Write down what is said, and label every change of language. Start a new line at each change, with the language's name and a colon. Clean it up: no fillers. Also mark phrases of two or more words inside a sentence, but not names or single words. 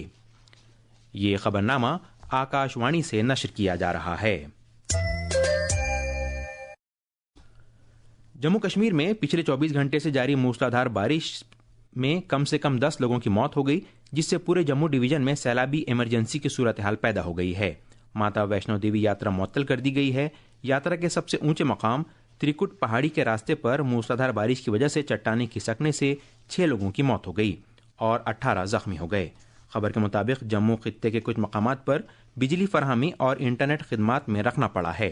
Urdu: یہ خبرنامہ آکاش وانی سے نشر کیا جا رہا ہے. جموں کشمیر میں پچھلے 24 گھنٹے سے جاری موسلادھار بارش میں کم سے کم 10 لوگوں کی موت ہو گئی، جس سے پورے جموں ڈویژن میں سیلابی ایمرجنسی کی صورتحال پیدا ہو گئی ہے. ماتا ویشنو دیوی یاترا معطل کر دی گئی ہے. یاترا کے سب سے اونچے مقام تریکٹ پہاڑی کے راستے پر موسلادھار بارش کی وجہ سے چٹانیں کھسکنے سے 6 لوگوں کی موت ہو گئی اور 18 زخمی ہو گئے. خبر کے مطابق جموں خطے کے کچھ مقامات پر بجلی فراہمی اور انٹرنیٹ خدمات میں رکھنا پڑا ہے.